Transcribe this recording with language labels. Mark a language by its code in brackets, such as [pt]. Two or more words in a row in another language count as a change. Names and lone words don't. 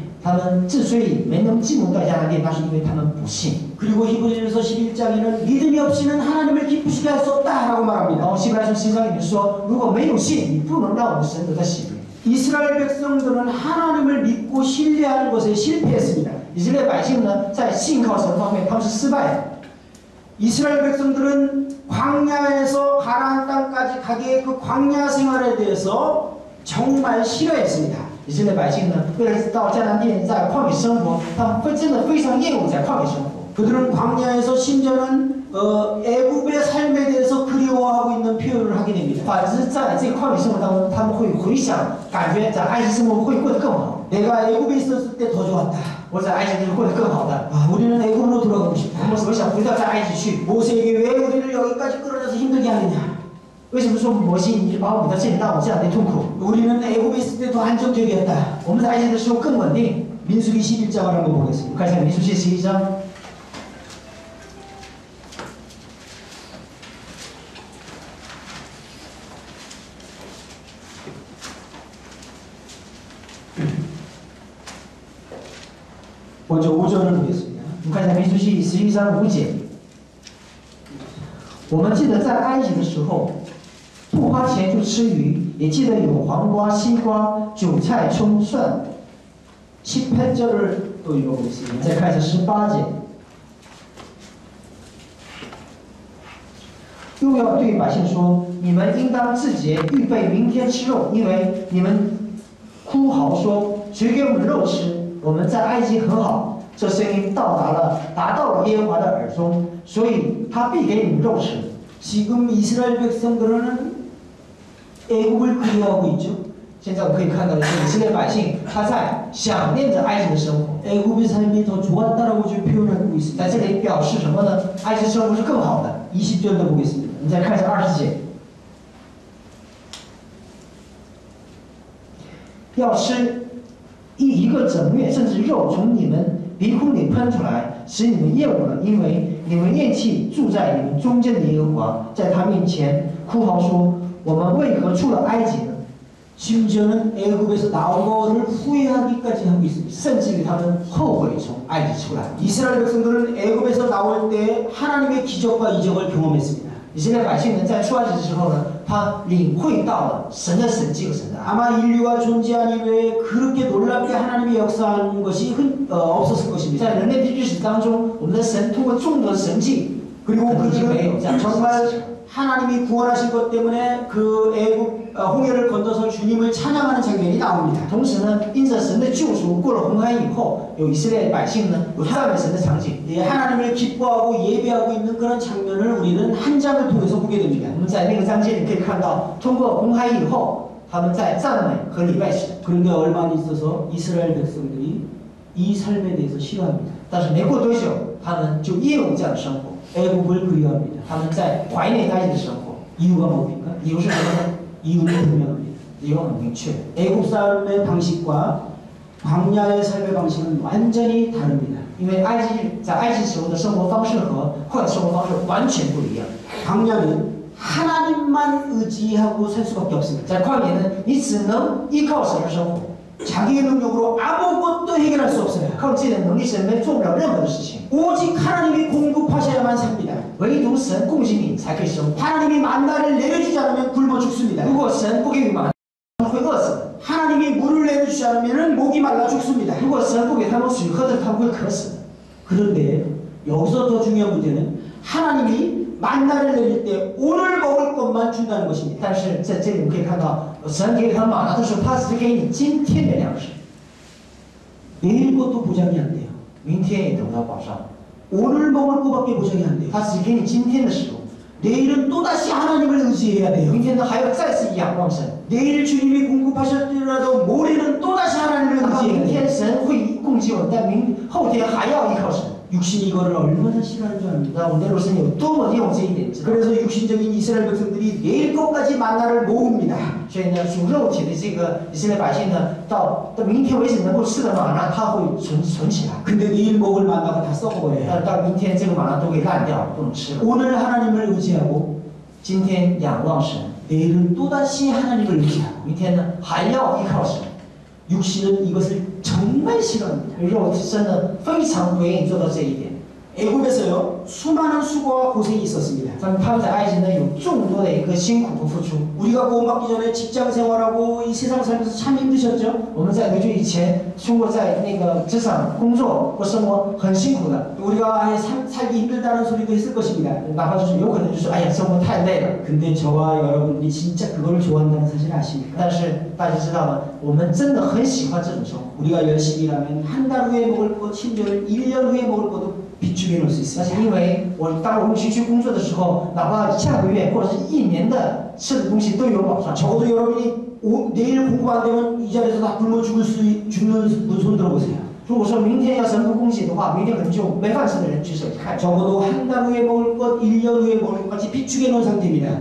[zh] 他们之所以没能进入到迦南地，那是因为他们不信。 [ko] 그리고 히브리서 11장에는 믿음이 없이는 하나님을 기쁘시게 할 수 없다라고 [zh] 然 [ko] 말합니다. [zh] 后希伯来书7章里面说，如果没有信，你不能让我们神得到喜悦。 [ko] 이스라엘 백성들은 하나님을 믿고 신뢰하는 것에 실패했습니다. [zh] 以色列百姓呢，在信靠神方面，他们是失败的。 [ko] 이스라엘 백성들은 광야에서 가나안 땅까지 가기의 그 광야 생활에 대해서 정말 싫어했습니다. [zh] 以色列百姓呢，为了到迦南地在旷野生活，他们真的非常厌恶在旷野生活。 [ko] 그들은 광야에서 심지어는 애굽의 삶에 대해서 그리워하고 있는 표현을 하게 됩니다. [zh] 反之，在这个旷野生活当中，他们会回想，感觉在埃及生活会过得更好。 [ko] 내가 애굽에 있었을 때 더 좋았다. [zh] 我在埃及地过得更好的。 [ko] 아, 우리는 애굽으로 돌아가고 싶다. [zh] 我想回到在埃及去。 [ko] 모세에게 왜 우리를 여기까지 끌어내서 힘들게 하느냐? [zh] 为什么说摩西你把我们的这里让我这样的痛苦？ [ko] 우리는 애굽에 있을 때 더 안정적이었다. [zh] 我们在埃及的时候更稳定。 [ko] 민수기 11장을 한번 보겠습니다. [zh] 看一下民数记11章。 [ko] 먼저 5절을 보겠습니다. [zh] 我们看一下民数记11章5节。我们记得在埃及的时候，不花钱就吃鱼，也记得有黄瓜、西瓜、韭菜、葱、蒜。 [ko] 18절을 또 읽어보겠습니다. [zh] 再看一下18节。又要对百姓说：你们应当自洁，预备明天吃肉，因为你们哭嚎说：谁给我们肉吃？我们在埃及很好。这声音达到了耶和华的耳中，所以他必给你们肉吃。 [ko] 지금 이스라엘 백성들은 애굽을 그리워하고 있죠. [zh] 现在我们可以看到的是以色列百姓他在想念着埃及的生活。 [ko] 애굽의 삶이 더 좋았다라고 지금 표현하고 있습니다. [zh] 在这里表示什么呢？埃及生活是更好的。 [ko] 20절도 보겠습니다. [zh] 你再看一下20节。要吃一个整月，甚至肉从你们鼻孔里喷出来，使你们厌恶了，因为你们厌弃住在你们中间的耶和华，在他面前哭嚎说：我们为何出了埃及呢？ [ko] 심지어는 애굽에서 나온 것을 후회하기까지 하고 있습니다. [zh] 甚至于他们后悔从埃及出来。 [ko] 이스라엘 백성들은 애굽에서 나올 때 하나님의 기적과 이적을 경험했습니다. [zh] 以色列百姓呢，在出埃及的时候呢，他领会到了神的神迹和神的爱。 [ko] 아마 인류가 존재한 이후에 그렇게 놀랍게 하나님이 역사하는 것이 없었을 것입니다. [zh] 在人类的历史当中，我们的神通过众多的神迹， [ko] 그리고 [zh] 已经没有这样 [ko] 그들은 [zh] 的事 [ko] 정말 [zh] 情。 [ko] 하나님이 구원하신 것 때문에 그 애굽 홍해를 건너서 주님을 찬양하는 장면이 나옵니다. [zh] 同时呢，因着神的救赎，过了红海以后，有以色列百姓呢，有赞美神的场景。 [ko] 예, 하나님을 기뻐하고 예배하고 있는 그런 장면을 우리는 한 장을 통해서 보게 됩니다. [zh] 我们在那个章节里可以看到，通过红海以后，他们在赞美和礼拜神。 [ko] 그런데 얼마 안 있어서 이스라엘 백성들이 이 삶에 대해서 싫어합니다. [zh] 但是没过多久，他们就厌恶这样的生活， [ko] 애굽을 그리워합니다. [zh] 他们在怀念埃及的生活。 [ko] 이유가 뭡니까? [zh] 理由是什么呢？ [ko] 이유는 분명합니다. [zh] 理由很明确。 [ko] 애굽 삶의 방식과 광야의 삶의 방식은 완전히 다릅니다. [zh] 因为在埃及时候的生活方式和旷野生活方式完全不一样。 [ko] 광야는 하나님만 의지하고 살 수밖에 없습니다. [zh] 在旷野呢，你只能依靠神而生活， [ko] 자기의 능력으로 아무것도 해결할 수 없어요. [zh] 靠自己的能力是做不了任何的事情， [ko] 오직 하나님이 공급하셔야만 삽니다. [zh] 唯独神供给你才可以生活。 [ko] 하나님이 만나를 내려주지 않으면 굶어 죽습니다. [zh] 如果神不给予马，他们会饿死的； [ko] 하나님이 물을 내려주지 않으면 목이 말라 죽습니다. [zh] 如果神不给他们水喝的，他们会渴死的。 [ko] 그런데 여기서 더 중요한 문제는 하나님이 만나를 내릴 때 오늘 먹을 것만 준다는 것입니다. [zh] 但是在这里我们可以看到，神给他们马拿的时候，他只给你今天的粮食， [ko] 내일 것도 보장이 안 돼요. [zh] 明天也得不到保障。 [ko] 오늘 먹을 것밖에 보장이 안 돼요. [zh] 他只给你今天的食物， [ko] 내일은 또다시 하나님을 의지해야 돼요. [zh] 明天呢还要再次仰望神。 [ko] 내일 주님이 공급하셨더라도 모레는 또다시 하나님을 [zh] 哪怕 [ko] 의지해야 [zh] 明 [ko] 돼요. [zh] 天神会供给我们，但后天还要依靠神。 [ko] 육신이 이거를 얼마나 싫어하는 줄 압니다. [zh] 那我们的肉身有多么用这一点知道？ [ko] 그래서 육신적인 이스라엘 백성들이 내일 것까지 만나를 모읍니다. [zh] 所以呢，属肉体的这个以色列百姓呢，到明天为止能够吃的玛纳，他会存起来。 [ko] 근데 내일 먹을 만나가 다 썩어버려요. [zh] 但到明天这个玛纳都给烂掉了，不能吃了。 [ko] 오늘 하나님을 의지하고 [zh] 今天仰望神， [ko] 내일은 또다시 하나님을 의지하고 [zh] 明天呢还要依靠神。 [ko] 육신은 이것을 정말 싫어합니다. [zh] 肉真的非常不愿意做到这一点。 [ko] 애굽에서요 수많은 수고와 고생이 있었습니다. [zh] 他们在埃及呢有众多的一个辛苦和付出。 [ko] 우리가 구원받기 전에 직장 생활하고 이 세상 살면서 참 힘드셨죠? [zh] 我们在得救以前，通过在那个职场工作或生活很辛苦的， [ko] 우리가 아예 살기 힘들다는 소리도 했을 것입니다. [zh] 哪怕就是有可能就是哎呀生活太累了。 [ko] 근데 저와 여러분이 진짜 그걸 좋아한다는 사실 아십니까? [zh] 但是大家知道吗？我们真的很喜欢这种生活。 [ko] 우리가 열심히 일하면 한 달 후에 먹을 것, 심지어 1년 후에 먹을 것도 비축해 놓을 수 [zh] 而 [ko] 있습니다. [zh] 且因为当我们去工作的时候，哪怕下个月或者是一年的吃的东西都有保障。 [ko] 적어도 여러분이 내일 공부 안 되면 이 자리에서 다 굶어 죽는 분 손 들어보세요. [zh] 如果说明天要神不供给的话，明天可能就没饭吃的人举手一看， [ko] 적어도 한 달 후에 먹을 것, 1년 후에 먹을 것까지 비축해 놓은 상태입니다.